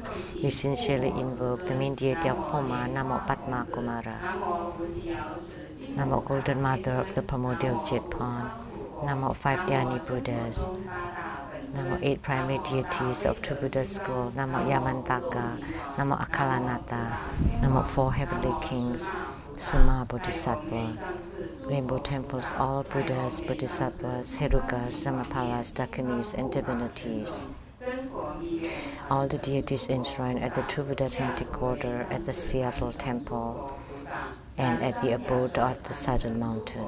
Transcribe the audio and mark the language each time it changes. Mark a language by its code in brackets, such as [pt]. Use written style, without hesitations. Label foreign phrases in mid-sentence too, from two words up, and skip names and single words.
[en] We sincerely invoke the main deity of Homa, Namo Padmakumara. Namo Golden Mother of the primordial Jet Pond. Namo 5 Dhyani Buddhas. Namo 8 primary deities of True Buddha School. Namo Yamantaka. Namo Akalanata. Namo 4 heavenly kings. Sama Bodhisattva. Rainbow temples, all Buddhas, Bodhisattvas, Herukas, Dhammapalas, Dakinis, and divinities. All the deities enshrined at the True Buddha Tantric Order, at the Seattle Temple, and at the abode of the Southern Mountain.